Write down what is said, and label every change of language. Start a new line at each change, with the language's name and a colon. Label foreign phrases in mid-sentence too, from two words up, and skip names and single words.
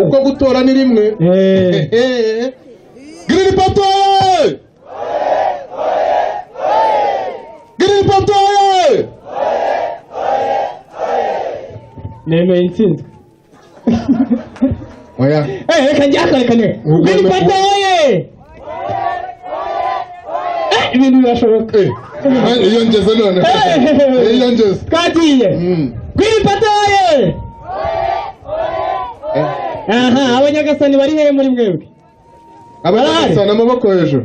Kinyarwanda: Uko gutora ni rimwe. Green Party! Green Party! Nemeye intsinzi. Oya. Reka njyaka ne. Green Party oye! Ibintu birashoboka. Iyo ngeze none. Iyo ngeze. Twagiye. Green Party oye! Abanyagasani bari hehe muri mwebwe? Abanyagasani amaboko hejuru.